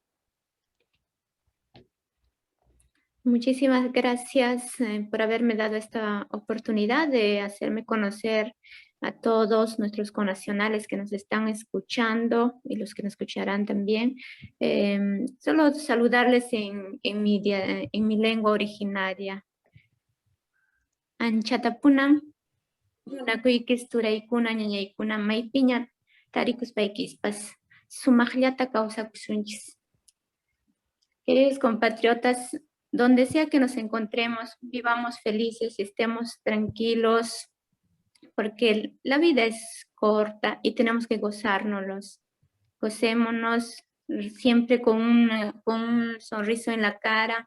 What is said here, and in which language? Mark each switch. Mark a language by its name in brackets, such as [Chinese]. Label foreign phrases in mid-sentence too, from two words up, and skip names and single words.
[Spanish] Muchísimas gracias por haberme dado esta oportunidad de hacerme conocer a todos nuestros connacionales que nos están escuchando y los que nos escucharán también. Solo saludarles en mi lengua originaria. [Quechua] Anchatapuna, runakuykis turaykuna ñañaykuna maypiña tarikuspaykipas sumaqllata kawsakusunchis. [Spanish] Queridos compatriotas, donde sea que nos encontremos, vivamos felices, estemos tranquilos, porque la vida es corta y tenemos que gozárnoslos. Gocémonos siempre con un sonriso en la cara.